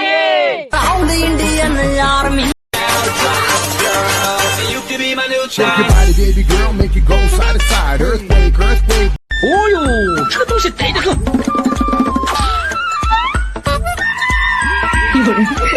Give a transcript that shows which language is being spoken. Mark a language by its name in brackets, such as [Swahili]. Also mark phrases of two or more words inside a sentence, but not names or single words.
[English] इंडियन आर्मी। Shake your body, baby girl, make it go side to side. Earthquake, earthquake. [Chinese] 哦呦，这个东西逮着个。有人。